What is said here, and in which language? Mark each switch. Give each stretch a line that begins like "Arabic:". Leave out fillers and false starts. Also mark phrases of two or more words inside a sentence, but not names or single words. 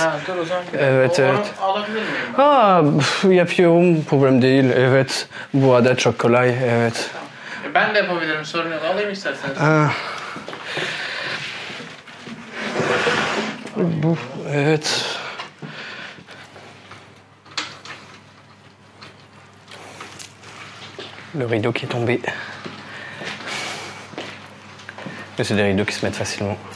Turkish: Ha, dur o zaman. Evet, Onu evet. alabilir miyim ben? Ah, yapıyorum, problem değil, evet. Bu adet çok kolay, evet. Ben de yapabilirim, sorun yok. Alayım isterseniz. Ah. Bu, evet.
French: Le rideau qui est tombé. Mais c'est des rideaux qui se mettent facilement.